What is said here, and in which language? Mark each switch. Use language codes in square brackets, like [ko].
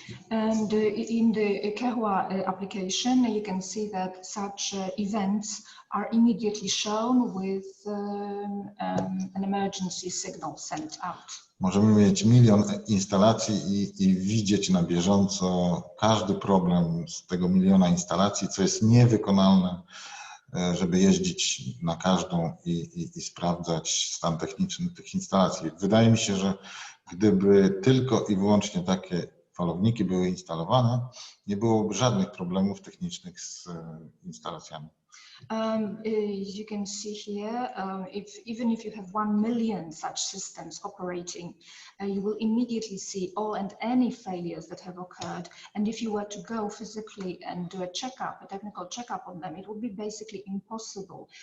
[en] And in the Kehua application, you can see that such events are immediately shown with an emergency signal sent out. [pl] Możemy mieć milion instalacji i widzieć na bieżąco każdy problem z tego miliona instalacji, co jest niewykonalne, żeby jeździć na każdą i sprawdzać stan techniczny tych instalacji. Wydaje mi się, że gdyby tylko i wyłącznie takie falowniki były instalowane, nie byłoby żadnych problemów technicznych z instalacjami. [en] You can see here, even if you have 1 million such systems operating, you will immediately see all and any failures that have occurred. And if you were to go physically and do a checkup, a technical checkup on them, it would be basically impossible.